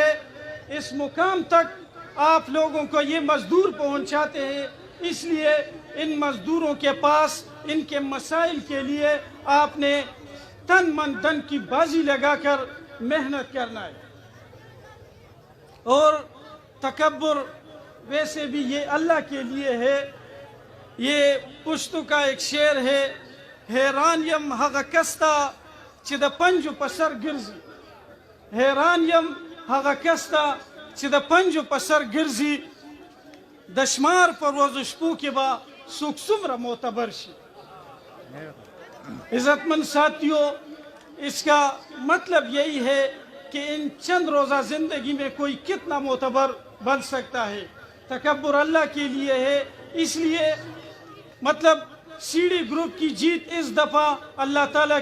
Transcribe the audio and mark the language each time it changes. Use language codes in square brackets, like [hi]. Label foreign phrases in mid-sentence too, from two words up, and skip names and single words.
[ur] اس مقام تک آپ لوگوں کو یہ مزدور پہنچاتے ہیں، اس لیے ان مزدوروں کے پاس ان کے مسائل کے لیے آپ نے تن من دن کی بازی لگا کر محنت کرنا ہے۔ اور تکبر ویسے بھی یہ اللہ کے لیے ہے۔ یہ پشتو کا ایک شعر ہے، [ps] حیران یم هغه کستا چې د پنجو په سر ګرځي، حیران یم هغه کستا چې د پنجو په سر ګرځي، د شمار په ورځو شپو کې به څوک څومره معتبر شي۔ [ur] عزت مند ساتھیوں، اس کا مطلب یہی ہے کہ ان چند روزہ زندگی میں کوئی کتنا معتبر بن سکتا ہے۔ تکبر اللہ کے لیے ہے، اس لیے مطلب سی ڈی گروپ کی جیت اس دفعہ اللہ تعالیٰ